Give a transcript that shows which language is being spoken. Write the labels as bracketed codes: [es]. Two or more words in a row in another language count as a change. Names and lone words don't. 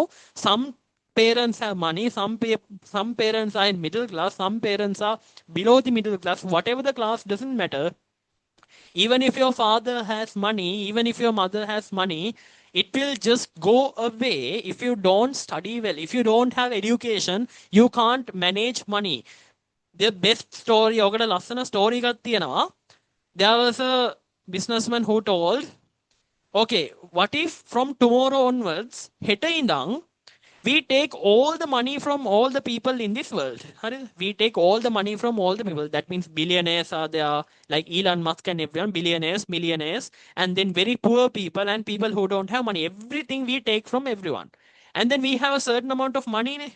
[en] Some parents have money, some parents are in middle class, some parents are below the middle class. Whatever the class, doesn't matter. Even if your father has money, even if your mother has money, it will just go away if you don't study well. If you don't have education, you can't manage money. The best story, [si] ඔකට ලස්සන story එකක් තියෙනවා. [en] There was a businessman who told, okay, what if from tomorrow onwards, [si] හෙට ඉඳන් [en] we take all the money from all the people in this world. We take all the money from all the people. That means billionaires are there, like Elon Musk and everyone, billionaires, millionaires, and then very poor people and people who don't have money. Everything we take from everyone. And then we have a certain amount of money.